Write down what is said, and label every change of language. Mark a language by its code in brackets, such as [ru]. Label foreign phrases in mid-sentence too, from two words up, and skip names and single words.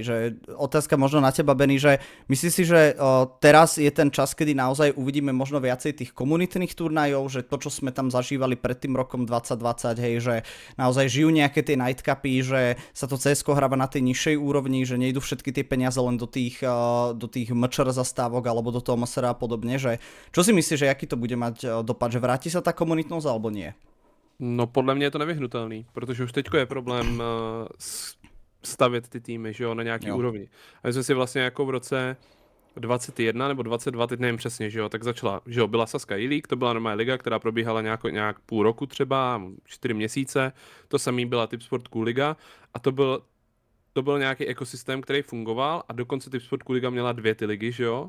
[sk] Že otázka možno na teba, Benny, že myslíš si, že teraz je ten čas, kedy naozaj uvidíme možno viacej tých komunitných turnajov, že to, čo sme tam zažívali pred tým rokom 2020, hej, že naozaj žijú nejaké tie nightcupy, že sa to CSK hráva na tej nižšej úrovni, že nejdu všetky tie peniaze len do tých MČR zastávok alebo do toho MSR a podobne, že čo si myslíš, že aký to bude mať dopad, že vráti sa tá komunitnosť alebo nie? [cs] No podle mě je to nevyhnutelný, protože už teďko je problém stavět ty týmy, že jo, na nějaký úrovni. A my jsme si vlastně jako v roce 21 nebo 22, teď nevím přesně, že jo, tak začala, že jo, byla Sazka E-League, to byla normální liga, která probíhala nějak půl roku třeba, 4 měsíce, to samý byla Tipsport Cool Liga a to byl nějaký ekosystém, který fungoval a dokonce Tipsport Cool Liga měla 2 ty ligy, že jo.